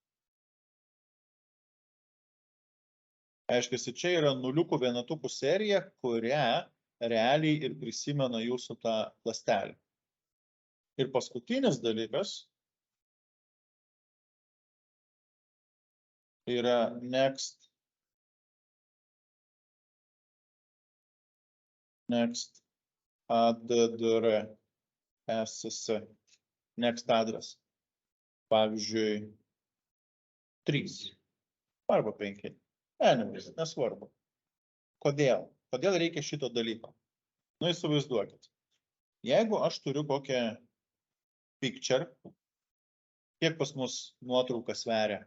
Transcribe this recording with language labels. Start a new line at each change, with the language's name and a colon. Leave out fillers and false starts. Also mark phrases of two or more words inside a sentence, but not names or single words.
Lithuanian: Aiškiai, čia yra nuliukų vienetukų serija, kurią realiai ir prisimena jūsų tą ląstelę. Ir paskutinis dalykas yra
English: next addr SSC, next address.
Lithuanian: Pavyzdžiui, 3 arba 5. Anyways, nesvarbu. Kodėl? Kodėl reikia šito dalyko? Įsivaizduokit. Jeigu aš turiu kokią picture, kiek pas mus nuotrauką sveria?